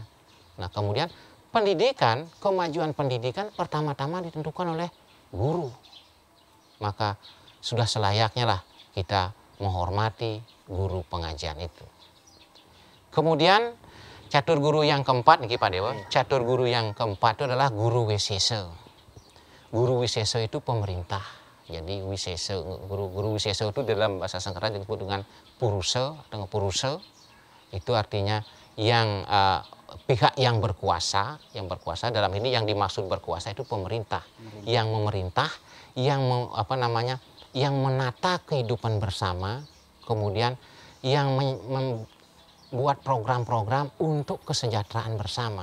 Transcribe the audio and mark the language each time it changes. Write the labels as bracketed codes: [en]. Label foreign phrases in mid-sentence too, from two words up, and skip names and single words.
[id] Nah, kemudian kemajuan pendidikan pertama-tama ditentukan oleh guru. Maka sudah selayaknya lah kita menghormati guru pengajian itu. Kemudian catur guru yang keempat nih Pak Dewa, catur guru yang keempat itu adalah guru wisesa. Guru wisesa itu pemerintah. Jadi guru wisesa itu dalam bahasa Sanskerta disebut dengan purusa atau purusa. Itu artinya yang pihak yang berkuasa dalam ini, yang dimaksud berkuasa itu pemerintah. Yang memerintah, yang menata kehidupan bersama, kemudian yang membuat program-program untuk kesejahteraan bersama.